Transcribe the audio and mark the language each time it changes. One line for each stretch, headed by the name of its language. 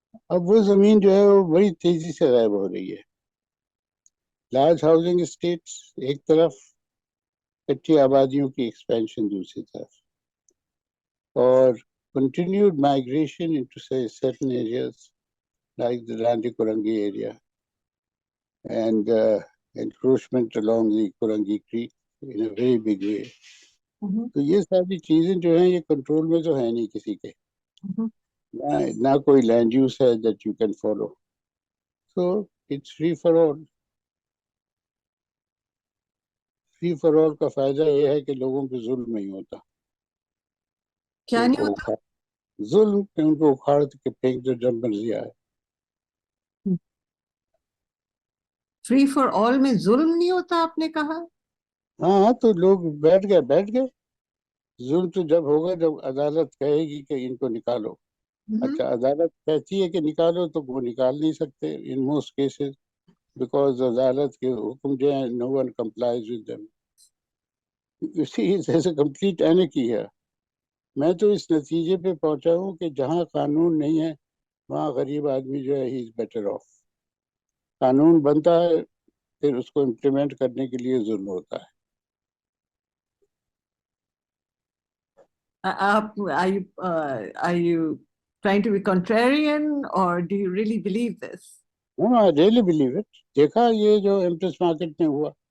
Urdu: اب وہ زمین جو ہے وہ بڑی تیزی سے غائب ہو رہی ہے. لارج ہاؤسنگ اسٹیٹس ایک طرف، کچی آبادیوں کی ایکسپینشن دوسری طرف، اور
English: continued migration into say certain areas like the Randi Kurangi area and encroachment along the Kurangi Creek in a very big way.
Urdu: تو یہ ساری چیزیں جو ہیں یہ کنٹرول میں تو ہے نہیں کسی کے، نہ کوئی لینڈ یوز ہے
English: that you can follow. So it's free for all.
Urdu: Free for all کا فائدہ یہ ہے کہ لوگوں پہ ظلم نہیں ہوتا. کیا ان نہیں کو ہوتا؟ ظلم کہ ان کو اکھاڑ کے پھینک دو جب مرضی آئے. فری فار آل میں ظلم نہیں ہوتا آپ نے کہا؟ ہاں تو لوگ بیٹھ گئے. ظلم تو جب ہوگا جب عدالت کہے گی کہ ان کو نکالو. اچھا عدالت کہتی ہے کہ نکالو تو وہ نکال نہیں سکتے
English: in most cases, because
Urdu: عدالت کے حکم جو ہے
English: no one complies with them. You see, there's a complete anarchy here.
Urdu: میں تو اس نتیجے پہ پہنچا ہوں کہ جہاں قانون نہیں ہے وہاں غریب آدمی جو ہے
English: He is better off.
Urdu: قانون بنتا ہے پھر اس کو امپلیمنٹ کرنے کے لیے ظلم ہوتا ہے.
English: آپ are you trying to be contrarian or do you really believe this? I really believe it.
Urdu: دیکھا یہ جو ایمپریس مارکیٹ میں ہوا،